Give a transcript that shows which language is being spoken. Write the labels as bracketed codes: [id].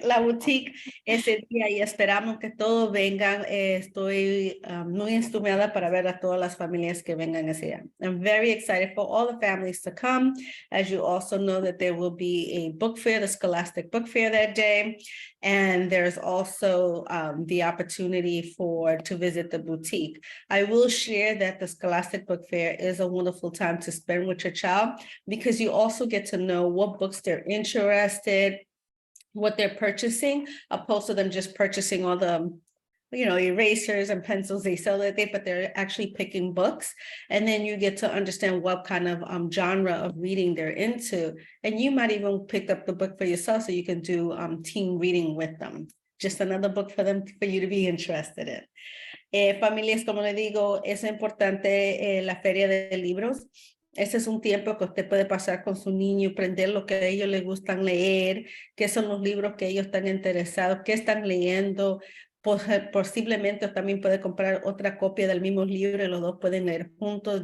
[es] La boutique ese día y esperamos que todos vengan. Estoy muy entusiasmada para ver a todas las familias que vengan ese día. [en] I'm very excited for all the families to come. As you also know that there will be a book fair, the Scholastic Book Fair that day. And there's also the opportunity to visit the boutique. I will share that the Scholastic Book Fair is a wonderful time to spend with your child because you also get to know what books they're interested, what they're purchasing, opposed to them just purchasing all the, erasers and pencils they sell it, but they're actually picking books. And then you get to understand what kind of genre of reading they're into. And you might even pick up the book for yourself so you can do team reading with them. Just another book for you to be interested in. [es] Familias, como le digo, es importante la feria de libros. Ese es un tiempo que usted puede pasar con su niño, aprender lo que a ellos les gustan leer, qué son los libros que ellos están interesados, qué están leyendo. Posiblemente también puede comprar otra copia del mismo libro y los dos pueden leer juntos.